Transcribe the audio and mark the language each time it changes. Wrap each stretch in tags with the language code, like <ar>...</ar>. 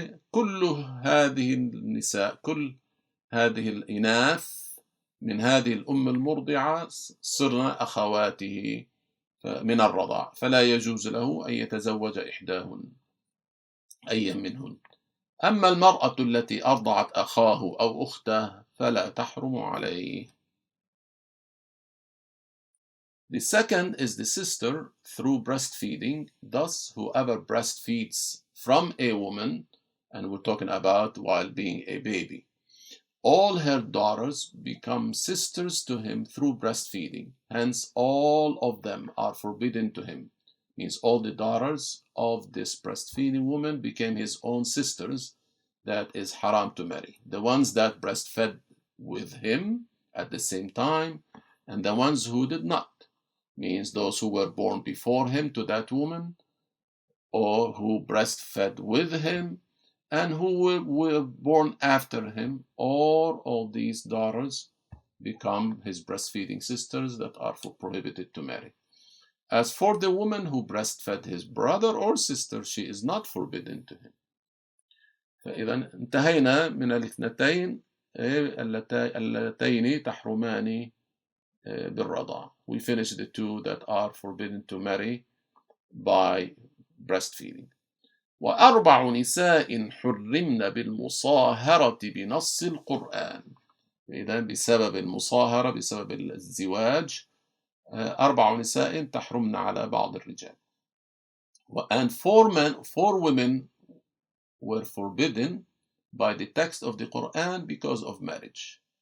<ar>كل هذه النساء، كل هذه الإناث من هذه الأم المرضعة صرن أخواته من الرضاع، فلا يجوز له أن يتزوج إحداهن أي منهن. أما المرأة التي أرضعت أخاه أو أخته فلا تحرم عليه.</ar> <en>The second is the sister through breastfeeding. Thus, whoever breastfeeds from a woman, and we're talking about while being a baby, all her daughters become sisters to him through breastfeeding. Hence, all of them are forbidden to him. Means all the daughters of this breastfeeding woman became his own sisters. That is haram to marry. The ones that breastfed with him at the same time, and the ones who did not. Means those who were born before him to that woman, or who breastfed with him, and who were born after him, or all these daughters become his breastfeeding sisters that are prohibited to marry. As for the woman who breastfed his brother or sister, she is not forbidden to him.</en> <ar>فإذا انتهينا من الاثنتين اللتين تحرمان بالرضاع.</ar> <en>We finished the two that are forbidden to marry by breastfeeding.</en> <ar>وأربع نساء حرمن بالمصاهرة بنص القرآن. إذا بسبب المصاهرة، بسبب الزواج، أربع نساء تحرمن على بعض الرجال.</ar> <en>And four women were forbidden by the text of the Qur'an because of marriage.</en>